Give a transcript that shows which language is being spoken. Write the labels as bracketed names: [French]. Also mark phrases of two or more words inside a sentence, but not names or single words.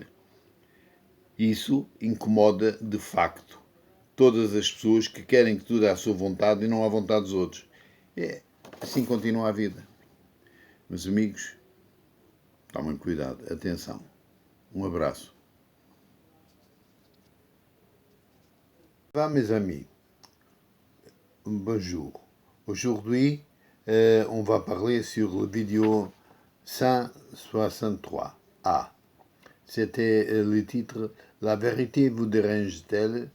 [Portuguese] Isso incomoda de facto todas as pessoas que querem que tudo é à sua vontade e não à vontade dos outros. Assim continua a vida. Meus amigos, tomem cuidado, atenção. Um abraço. [French] Mes amis, bonjour. Aujourd'hui, on va parler sur le vidéo 163A. C'était le titre La vérité vous dérange-t-elle?